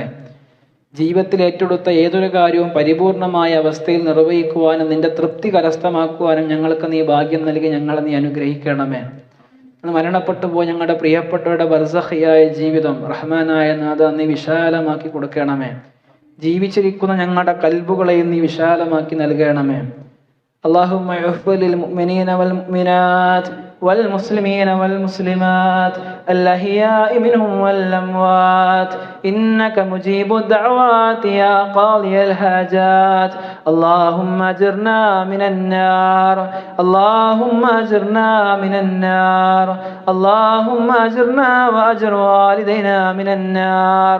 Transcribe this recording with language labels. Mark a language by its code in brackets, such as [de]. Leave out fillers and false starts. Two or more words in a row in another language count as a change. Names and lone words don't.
[ml] ജീവിതത്തിൽ ഏറ്റെടുത്ത ഏതൊരു കാര്യവും പരിപൂർണമായ അവസ്ഥയിൽ നിർവഹിക്കുവാനും നിന്റെ തൃപ്തി കരസ്ഥമാക്കുവാനും ഞങ്ങൾക്ക് നീ ഭാഗ്യം നൽകി ഞങ്ങളെ നീ അനുഗ്രഹിക്കണമേ. മരണപ്പെട്ടു പോയി ഞങ്ങളുടെ പ്രിയപ്പെട്ടവരുടെ ബർസഖിയായ ജീവിതം റഹ്മാനായ നാഥ നീ വിശാലമാക്കി കൊടുക്കണമേ. ജീവിച്ചിരിക്കുന്ന ഞങ്ങളുടെ കൽബുകളെയും നീ വിശാലമാക്കി നൽകണമേ. [ar] اللهم اغفر للمؤمنين والمؤمنات والمسلمين والمسلمات الأحياء منهم والأموات إنك مجيب الدعوات يا قاضي الحاجات. اللهم أجرنا من النار، اللهم أجرنا من النار، اللهم أجرنا وأجر والدينا من النار.